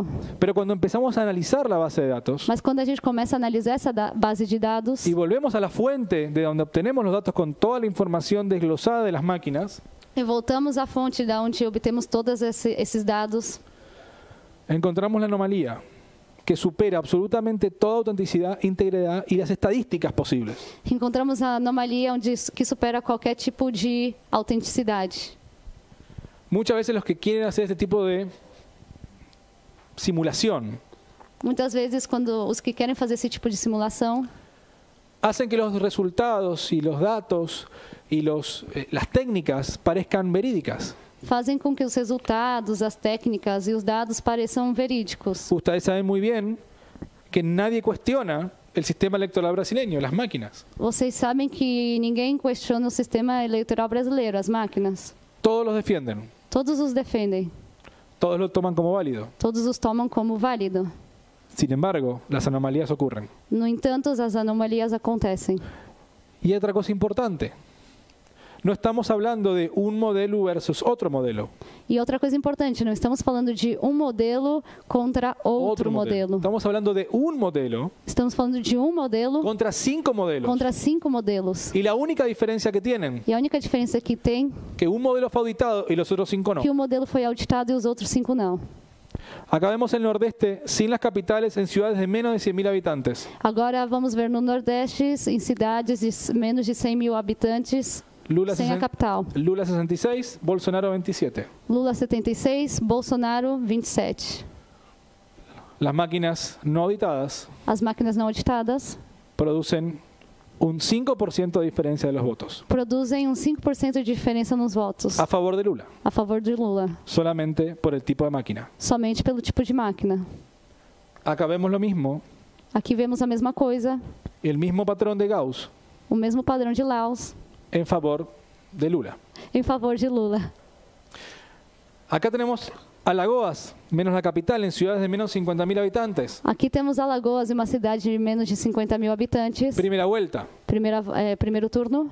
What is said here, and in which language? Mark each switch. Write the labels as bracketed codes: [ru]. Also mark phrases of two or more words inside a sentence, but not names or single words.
[es] Pero cuando empezamos a analizar la base de datos [pt] Mas quando a gente começa a analisar essa base de dados [es] y volvemos a la fuente de donde obtenemos los datos con toda la información desglosada de las máquinas, [pt] e voltamos à fonte da onde obtemos todos esses dados, [es] encontramos la anomalía que supera absolutamente toda autenticidad, integridad y las estadísticas posibles. [pt] encontramos a anomalia que supera qualquer tipo de autenticidade. [es] Muchas veces los que quieren hacer este tipo de simulación [pt] Muitas vezes, quando os que querem fazer esse tipo de simulação [es] hacen que los resultados y los datos y las técnicas parezcan verídicas. [pt] fazem com que os resultados, as técnicas e os dados pareçam verídicos. [es] Ustedes saben muy bien que nadie cuestiona el sistema electoral brasileño, las máquinas. [pt] Vocês sabem que ninguém questiona o sistema eleitoral brasileiro, as máquinas. [es] Todos los defienden, [pt] Todos os defendem, [es] todos lo toman como válido. [pt] todos os tomam como válido. [es] Sin embargo, las anomalías ocurren. [pt] No entanto, as anomalias acontecem. [es] Y otra cosa importante, no estamos hablando de un modelo versus otro modelo. [pt] E outra coisa importante, não estamos falando de um modelo contra outro modelo. [es] Estamos hablando de un modelo [pt] Estamos falando de um modelo [es] contra 5 modelos. [pt] contra 5 modelos. [es] Y la única diferencia que tienen, [pt] E a única diferença que tem [es] que un modelo fue auditado y los otros 5 no. [pt] é que o modelo foi auditado e os outros 5 não. [es] Acá vemos el nordeste sin las capitales en ciudades de menos de 100.000 habitantes. [pt] Agora vamos ver no Nordeste, em cidades de menos de 100 mil habitantes, Lula, sem a capital. [es] Lula 66, Bolsonaro 27. [pt] Lula 76, Bolsonaro 27. [es] Las máquinas no auditadas [pt] As máquinas não auditadas [es] producen un 5% de diferencia de los votos [pt] produzem 5% de diferença nos votos [es] a favor de Lula, [pt] a favor de Lula, [es] solamente por el tipo de máquina. [pt] somente pelo tipo de máquina. [es] Acá vemos lo mismo, [pt] Aqui vemos a mesma coisa, [es] el mismo patrón de Gauss [pt] o mesmo padrão de Laos [es] en favor de Lula. [pt] em favor de Lula. [es] Acá tenemos Alagoas, menos la capital, en ciudades de menos de 50.000 habitantes. [pt] Aqui temos Alagoas, uma cidade de menos de 50 mil habitantes. [es] Primera vuelta, [pt] Primeiro turno,